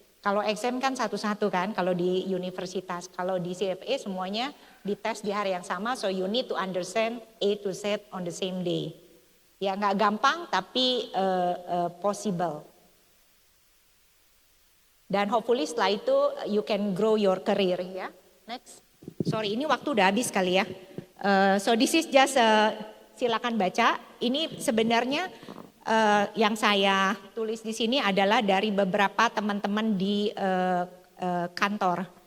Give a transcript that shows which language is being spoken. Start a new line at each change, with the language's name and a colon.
Indonesian: Kalau exam kan satu-satu kan, kalau di universitas. Kalau di CFA semuanya dites di hari yang sama,
English: so you need to understand A to Z on the same day.
Indonesian: Ya nggak gampang tapi possible.
English: Dan hopefully
Indonesian: setelah itu
English: you can grow your career ya. Next.
Indonesian: Sorry ini waktu udah habis kali ya.
English: So this is just
Indonesian: silakan baca. Ini sebenarnya yang saya tulis di sini adalah dari beberapa teman-teman di kantor.